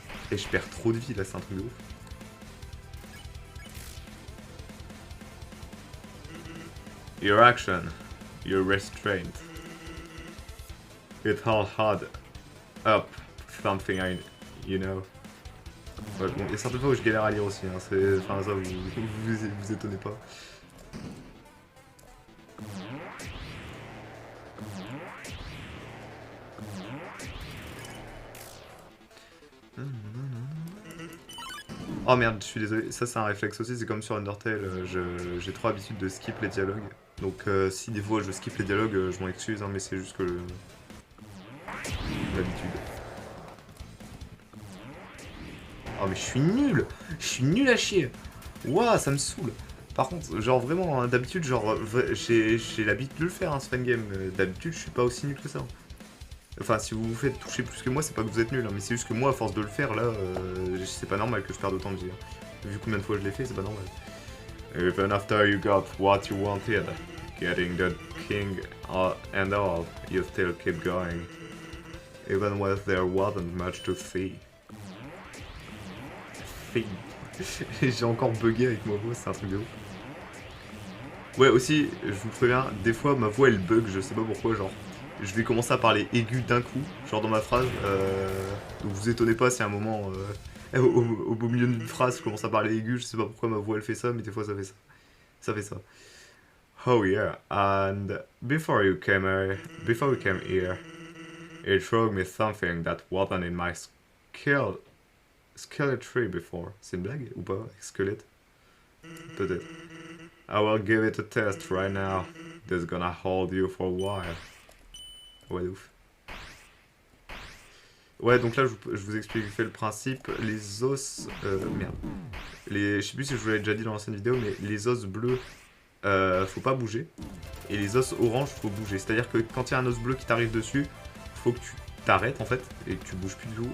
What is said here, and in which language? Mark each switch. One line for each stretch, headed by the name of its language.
French: Et je perds trop de vie là, c'est un truc de ouf.
English: Your action, your restraint. It all hard up something you know.
French: Ouais, bon, il y a certaines fois où je galère à lire aussi, hein. Enfin ça vous étonnez pas. Oh merde, je suis désolé, ça c'est un réflexe aussi, c'est comme sur Undertale, j'ai trop l'habitude de skip les dialogues. Donc si des fois je skip les dialogues, je m'en excuse, hein, mais c'est juste que l'habitude. Oh mais je suis nul à chier. Ouah, ça me saoule. Par contre, genre vraiment, hein, d'habitude, genre j'ai l'habitude de le faire, hein, ce fangame. D'habitude, je suis pas aussi nul que ça. Enfin, si vous vous faites toucher plus que moi, c'est pas que vous êtes nul, hein, mais c'est juste que moi, à force de le faire, là, c'est pas normal que je perde autant de vie. Hein. Vu combien de fois je l'ai fait, c'est pas normal.
English: Even after you got what you wanted, getting the king and all, you still keep going. Even when there wasn't much to see.
French: J'ai encore bugué avec ma voix, c'est un truc de ouf. Ouais, aussi, je vous préviens, des fois ma voix elle bug, je sais pas pourquoi, genre. Je vais commencer à parler aigu d'un coup, genre dans ma phrase. Donc vous étonnez pas si à un moment, au beau milieu d'une phrase, je commence à parler aigu, je sais pas pourquoi ma voix elle fait ça, mais des fois ça fait ça. Ça fait ça.
English: Oh yeah, and before you came here, it showed me something that wasn't in my skeleton tree before.
French: C'est une blague ou pas? Squelette? Peut-être.
English: I will give it a test right now. This is gonna hold you for a while.
French: Ouais, de ouf. Ouais, donc là, je vous explique le principe. Les os... merde. Je sais plus si je vous l'avais déjà dit dans l'ancienne vidéo, mais les os bleus, faut pas bouger. Et les os orange, faut bouger. C'est-à-dire que quand il y a un os bleu qui t'arrive dessus, faut que tu t'arrêtes, en fait, et que tu bouges plus du tout.